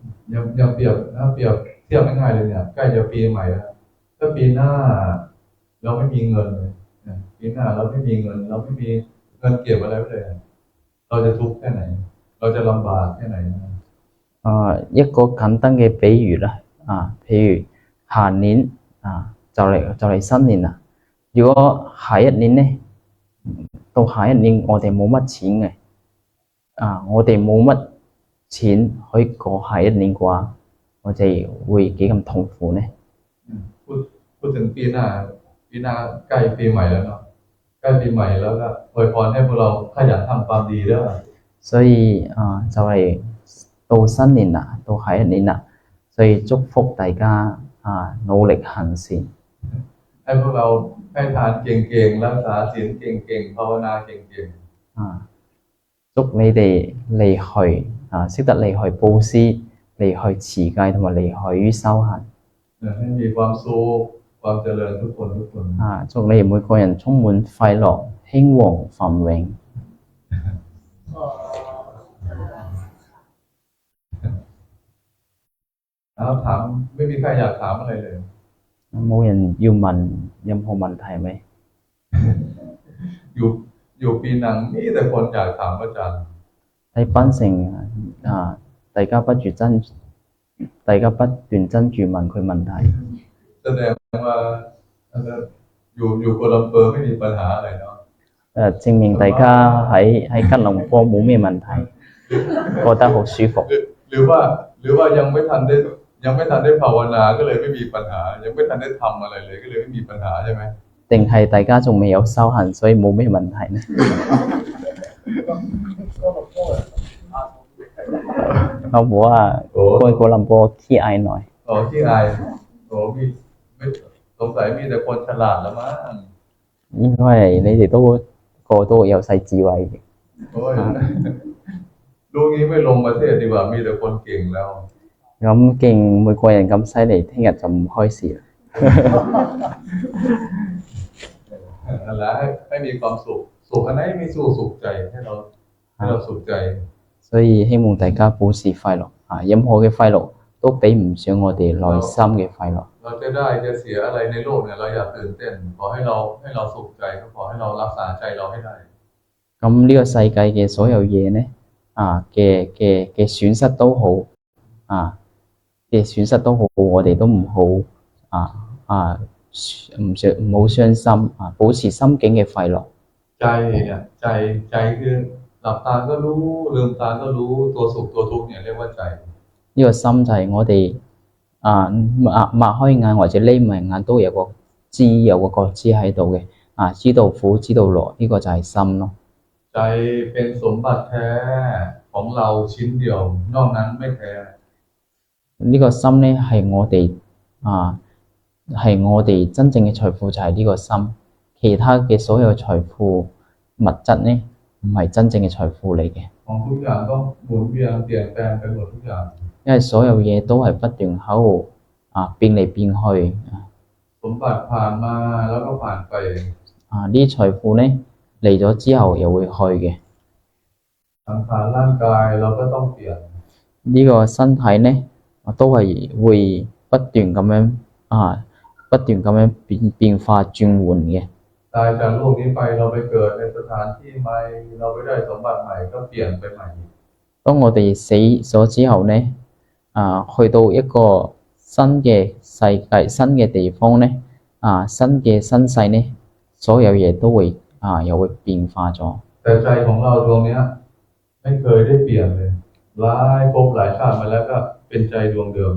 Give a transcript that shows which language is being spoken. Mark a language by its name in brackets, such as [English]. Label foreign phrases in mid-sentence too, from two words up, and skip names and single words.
[Thai] ยังเปรียบเทียบง่ายๆเลยเนี่ยใกล้จะปีใหม่แล้วถ้าปีหน้าเราไม่มีเงินเลยปีหน้าเราไม่มีเงินเราไม่มีเงินเก็บอะไรไว้เลยเราจะทุกข์แค่ไหนเราจะลำบากแค่ไหน [Cantonese] 一個簡單嘅比喻啦，譬如下年就嚟新年啦。如果下一年呢，到下一年我哋冇乜錢嘅，我哋冇乜錢可以過下一年嘅話，我哋會幾咁痛苦呢？ [Thai] พูดถึงปีหน้าใกล้ปีใหม่แล้วเนาะใกล้ปีใหม่แล้วก็อวยพรให้พวกเราขยันทำความดีเด้อ [Cantonese] 所以就嚟到新年啦，到下一年啦，所以祝福大家努力行善。 [Thai] ให้พวกเราให้ทานเก่งๆรักษาศีลเก่งๆภาวนาเก่ง [Cantonese] 祝你哋離去識得離去布施、離去持戒同埋離去於修行。 [Thai] ๆให้มีความสุขความเจริญทุกคน [Cantonese] 祝你哋每個人充滿快樂、興旺、繁榮。 [Thai] แล้วถามไม่มีใครอยากถามอะไรเลย [Cantonese] 冇人要問任何問題ไหม？ [Thai] อยู่ปีนังมีแต่คนอยากถามอาจารย์ [Cantonese] 喺檳城大家不斷爭住問佢問題。 [Thai] แสดงว่าอยู่โกลัมเปอร์ไม่มีปัญหาอะไรเนาะ [Cantonese] 證明大家喺吉隆坡冇咩問題，覺得好舒服。 [Thai] หรือว่ายังไม่ทันได้ภาวนาก็เลยไม่มีปัญหา ยังไม่ทันได้ทำอะไรเลยก็เลยไม่มีปัญหาใช่ไหม [Cantonese] 定係大家仲未有修行，所以冇咩問題呢？我冇啊，過林波 [Thai] ขี้อายหน่อย。 ที่อายไม่สงสัยมีแต่คนฉลาดแล้วมั้ง [Cantonese] 應該係你哋個都有晒智慧嘅。 [Thai] โอ้ยดูงี้ไม่ลงประเทศดีกว่ามีแต่คนเก่งแล้ว [Cantonese] 咁勁每個人咁犀利，聽日就唔開市啦。 [Thai] นั่นแหละให้มีความสุขอันไหนมีสุขใจให้เราสุขใจ [Cantonese] 所以希望大家保持快樂任何嘅快樂都比唔上我哋內心嘅快樂。 [Thai] เราจะได้จะเสียอะไรในโลกเนี่ยเราอย่าตื่นเต้นขอให้เราสุขใจก็ขอให้เรารักษาใจเราให้ได้ [Cantonese] 咁呢個世界嘅所有嘢呢嘅損失都好嘅損失都好，我哋都唔好唔好傷心保持心境嘅快樂。 [Thai] ใจเนี่ยใจคือหลับตาก็รู้ลืมตาก็รู้ตัวสุขตัวทุกข์เนี่ยเรียกว่าใจ [Cantonese] 呢個心就係我哋擘開眼或者匿埋眼都有個知，有個覺知喺度嘅知道苦知道樂，呢個就係心咯。 [Thai] ใจเป็นสมบัติแท้ของเราชิ้นเดียวนอกนั้นไม่แท้ [Cantonese] 呢個心咧係我哋真正嘅財富就係呢個心，其他嘅所有財富物質咧唔係真正嘅財富嚟嘅。 [Thai] ของทุกอย่างต้องหมุนเวียนเปลี่ยนแปลงไปหมดทุกอย่าง [Cantonese] 因為所有嘢都係不斷喺度變嚟變去 [Thai] สมบัติผ่านมาแล้วก็ผ่านไป [Cantonese] 呢啲財富咧嚟咗之後又會去嘅。 [Thai] สังขารร่างกายเราก็ต้องเปลี่ยน [Cantonese] 呢個身體咧都係會不斷咁樣變化轉換嘅。 [Thai] ตายจากโลกนี้ไปเราไปเกิดในสถานที่ใหม่เราไปได้สมบัติใหม่ก็เปลี่ยนไปใหม่ [Cantonese] 當我哋死咗之後咧去到一個新嘅世界、新嘅地方咧新嘅身世咧，所有嘢都會又會變化咗。 [Thai] แต่ใจของเราดวงนี้ไม่เคยได้เปลี่ยนเลยหลายภพหลายชาติมาแล้วก็เป็นใจดวงเดิม